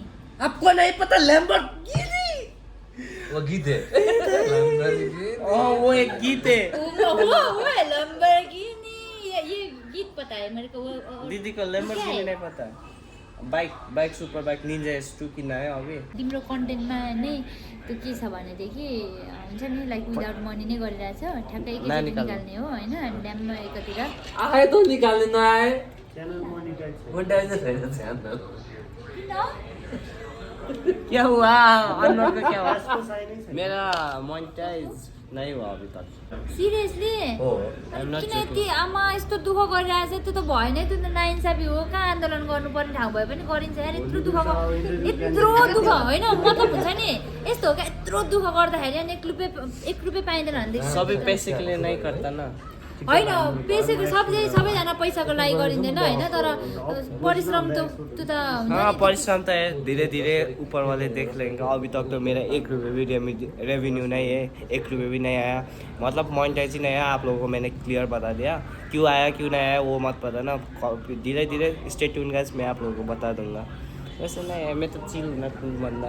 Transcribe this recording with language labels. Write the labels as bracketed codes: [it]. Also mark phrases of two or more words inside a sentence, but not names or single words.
[hi] आपको नहीं पता लैम्बोर्गिनी वो गीत है वो एक गीत है वो है लैम्बोर्गिनी ये गीत पता है मेरे को वो दीदी को लैम्बोर्गिनी नहीं पता [en] bike super bike [hi] निन्जा S2 किन्ना है अभी [ne] तिम्रो कन्टेन्टमा नै त्यो के छ भनेदेखि हुन्छ नि [en] like without money [ne] नै गरिरहेछ ठ्याक्कै एकैचोटि निकाल्ने हो होइन ड्याममा एकातिर [hi] आए तो [ne] निकाल्ने नआए [en] channel monetize [ne] मोनिटाइज छैन छैन [hi] क्या हुआ अनवर का क्या हुआ [ne] त्यसको साइनै छैन [hi] मेरा मोनिटाइज नहीं हुआ अभी तक सिरियसली [ne] हो [en] I'm not [ne] किन यति आमा यस्तो दुःख गरिरहेछ त्यो त भएन त्यो त नाइन्साफी हो कहाँ आन्दोलन गर्नुपर्ने ठाउँ भए पनि गरिन्छ यार यत्रो दुःख होइन मतलब हुन्छ नि यस्तो हो क्या यत्रो दुःख गर्दाखेरि अनि 1 रुपियाँ पाइँदैन भनेदेखि [hi] सभी पैसे के लिए नहीं करता ना [ne] होइन पैसाको सबैजना पैसाको लागि गरिँदैन होइन तर परिश्रम त त्यो त हुन्छ [hi] हाँ [ne] नि। [hi] परिश्रम तो है धीरे धीरे ऊपर वाले देख लेंगे अभी तक तो मेरा 1 रुपये भी रेवेन्यू नहीं है 1 रुपये भी नहीं आया मतलब मोनेटाइज ही नहीं आया आप लोगों को मैंने क्लियर बता दिया क्यों आया क्यों नहीं आया वो मत पता ना धीरे धीरे [en] stay tuned guys [hi] मैं आप लोगों को बता दूंगा वैसे नहीं है मैं तो चिल ना कुल बंदा